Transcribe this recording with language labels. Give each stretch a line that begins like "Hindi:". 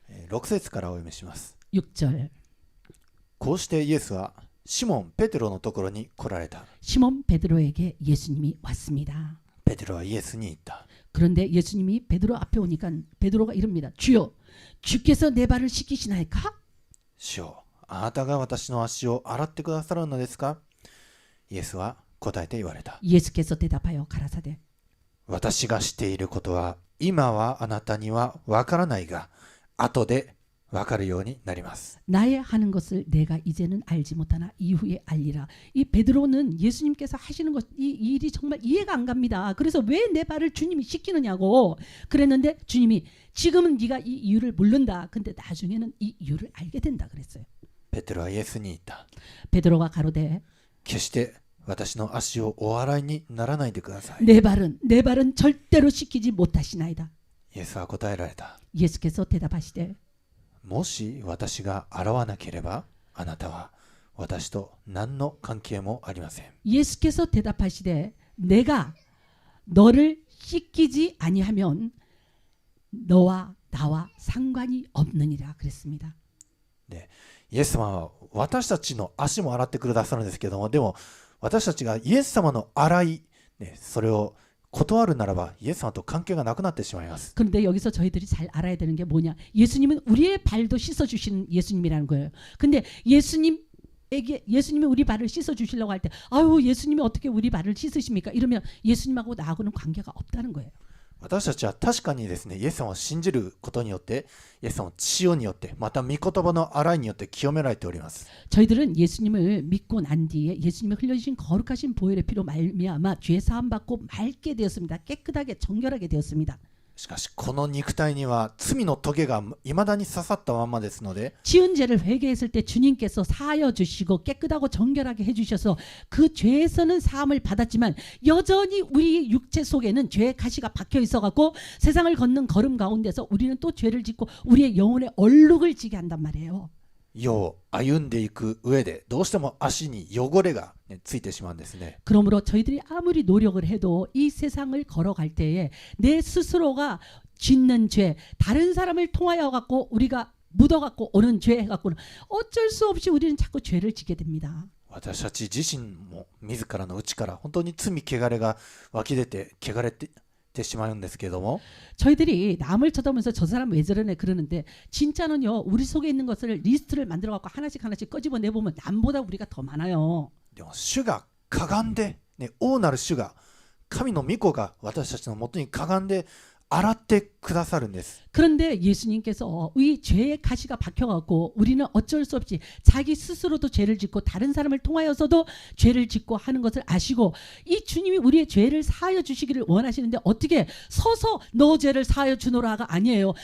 Japanese: 6節からお読みします。
Korean: 6절
Japanese: こうしてイエスはシモン・ペテロのところに来られた。
Korean: 시몬 베드로에게 예수님이 왔습니다.
Japanese: ペテロはイエスに言った。
Korean: 그런데 예수님이 베드로 앞에 오니까 베드로가 이럽니다. 주여, 주께서 내 발을 씻기시나이까?
Japanese: 主よ、あなたが私の足を洗ってくださるのですか？イエスは答えて言われた。
Korean: 예수께서 대답하여 가라사대
Japanese: 私がしていることは今はあなたにはわからないが後でわかるようになります。
Korean: 나의 하는 것을 내가 이제는 알지 못하나 이후에 알리라. 이 베드로는 예수님께서 하시는 것, 이 일이 정말 이해가 안 갑니다. 그래서 왜 내 발을 주님이 씻기느냐고 그랬는데 주님이 지금은 네가 이 이유를 모른다. 근데 나중에는 이 이유를 알게 된다 그랬어요.
Japanese: ペテロはイエスに言った。
Korean: 베드로가 가로되
Japanese: 決して私の足をお洗いにならないでください。
Korean: 내 발은 절대로 씻기지 못하시나이다.
Japanese: イエスは答えられた。
Korean: 예수께서 대답하시되
Japanese: もし私が洗わなければあなたは私と何の関係もありません。
Korean: 예수께서 대답하시되 내가 너를 씻기지 아니하면 너와 나와 상관이 없느니라 그랬습니다.
Japanese: で、イエス様は私たちの足も洗ってくださるんですけども、でも私たちがイエス様の洗い、ね、それを断るならばイエス様と関係がなくなってしまいます。
Korean: 그런데 여기서 저희들이 잘 알아야 되는 게 뭐냐? 예수님은 우리의 발도 씻어 주시는 예수님이라는 거예요. 근데 예수님이 우리 발을 씻어 주시려고 할 때 아유 예수님이 어떻게 우리 발을 씻으십니까? 이러면 예수님하고 나하고는 관계가 없다는 거예요.
Japanese: 私たちは確かにですね、イエス様を信じることによって、イエス様の血によって、また御言葉の洗いによって清められております。
Korean: 저희들은 예수님을 믿고 난 뒤에 예수님이 흘려주신 거룩하신 보혈의 피로 말미암아 죄 사함 받고 맑게 되었습니다. 깨끗하게 정결하게 되었습니다.
Japanese: しかしこの肉体には罪の棘がいまだに刺さったままですので、
Korean: 지은 죄를 회개했을 때 주님께서 사하여 주시고 깨끗하고 정결하게 해주셔서 그 죄에서는 사함을 받았지만 여전히 우리 육체 속에는 죄의 가시가 박혀 있어갖고 세상을 걷는 걸음 가운데서 우리는 또 죄를 짓고 우리의 영혼에 얼룩을 지게 한단 말이에요.
Japanese: 世を歩んでいく上でどうしても足に汚れが、ついてしまうんですね。
Korean: 그러므로 저희들이 아무리 노력을 해도 이 세상을 걸어갈 때에 내 스스로가 짓는 죄, 다른 사람을 통하여 갖고 우리가 묻어갖고 오는 죄 해갖고는 어쩔 수 없이 우리는 자꾸 죄를 지게 됩니다.
Japanese: 私たち自身も自らの内から本当に罪汚れが湧き出て汚れてしまうんですけれども、
Korean: 저희들이 남을 쳐다보면서 저 사람 왜 저러네 그러는데 진짜는요 우리 속에 있는 것을 리스트를 만들어 갖고 하나씩 끄집어 내보면 남보다 우리가 더 많아요.
Japanese: でも主がかがんで、王なる主が神の御子が私たちのもとにかがんで洗ってくださるんです。
Korean: 그런데 예수님께서 이 죄의 가시가 박혀갖고 우리는 어쩔 수 없이 자기 스스로도 죄를 짓고 다른 사람을 통하여서도 죄를 짓고 하는 것을 아시고 이 주님이 우리의 죄를 사하여 주시기를 원하시는데 어떻게 서서 너 죄를 사하여 주노라가 아니에요.